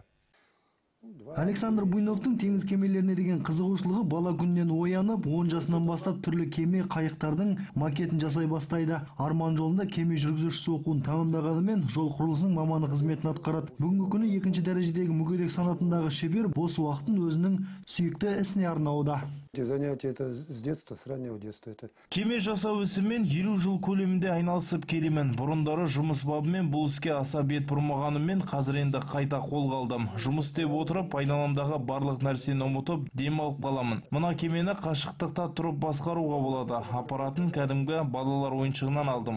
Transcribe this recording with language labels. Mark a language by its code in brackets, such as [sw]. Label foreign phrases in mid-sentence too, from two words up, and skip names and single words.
[kk] Александр Буйновтың теңіз кемелеріне деген қызығушылығы бала күннен оянып, 10 жасынан бастап түрлі кеме, қайықтардың макетін жасай бастайды. Арман жолында кеме жүргізушісі оқуын тамамдағанымен жол құрылысының маманы қызметін атқарады. Бүгінгі күні 2-ші дәрежедегі мүгедек санатындағы шебер бос уақытын өзінің сүйікті ісіне арнауда. [ru] Занятие это с детства, с раннего детства. [kk] Кеме жасау ісімен 50 жыл көлемінде айналысып келемін. Бұрындары жұмыс бабымен бұл іске аса бет бұрмағанымен қазір енді қайта қолға алдым. Жұмыс істеп отырып, айналамдағы барлық нәрсені ұмытып, дем алып қаламын. Мына кемені қашықтықта тұрып басқаруға болады. Аппаратын кәдімгі балалар ойыншығынан алдым.